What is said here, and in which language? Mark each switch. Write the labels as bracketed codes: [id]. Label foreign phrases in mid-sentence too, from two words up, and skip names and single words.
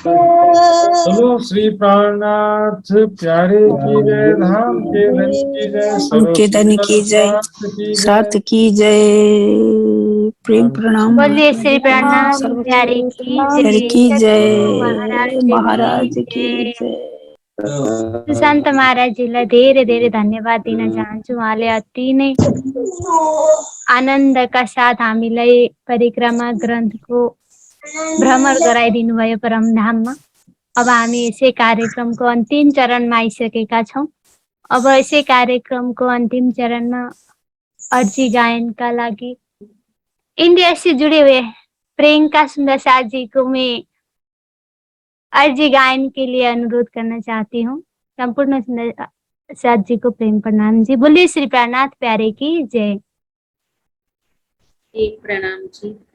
[hi] बोलो श्री प्राणनाथ प्यारे की जय, धाम के धन की जय, उनके धन की जय, साथ की जय, प्रेम प्रणाम बोलिए श्री प्राणनाथ सर्व प्यारे की की जय, जय, महाराज की जय। [ne] सुशांत महाराजीलाई धेरै धेरै धन्यवाद दिन चाहन्छु। उहाँले अति नै आनन्दका साथ हामीलाई परिक्रमा ग्रन्थको भ्रमण गराइदिनु भयो परमधाममा। अब हामी यसै कार्यक्रमको अन्तिम चरणमा आइसकेका छौँ। अब यसै कार्यक्रमको अन्तिम चरणमा अर्जी गायनका लागि [hi] इंडिया से जुड़े हुए प्रियंका सुंदर साथ जी को मैं अर्जी गायन के लिए अनुरोध करना चाहती हूँ। संपूर्ण सुंदर साथ जी को प्रेम प्रणाम जी। बोलिए श्री प्राणनाथ प्यारे की जय। एक प्रणाम जी।